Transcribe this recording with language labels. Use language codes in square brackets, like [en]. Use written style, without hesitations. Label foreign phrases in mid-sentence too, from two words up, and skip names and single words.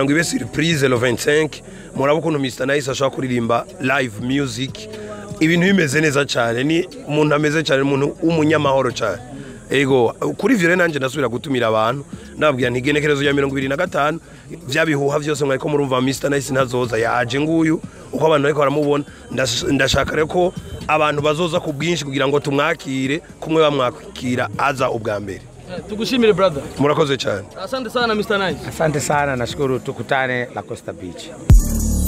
[rn] ngo ibe surprise le 25 murabo kuntu Mr Nice ashaka kuririmba [en] live music [rn] ibintu bimeze neza cyane ni umuntu ameze cyane umuntu umunyamahoro cyane ego kuri vyo nanje ndasubira gutumira abantu ndababwira ntigenekerezo ya 2025 vyabihuha vyose mwariko murumva Mr Nice ntazoza yaje nguyu uko abantu ariko baramubona ndashaka rero ko abantu bazoza ku bwinshi kugira ngo tumwakire kumwe bamwakira aza ubwa mbere. Tukushimire brother. Murakoze cyane. [sw] Asante sana Mr Nice. Asante sana, nashukuru, tukutane La Costa Beach.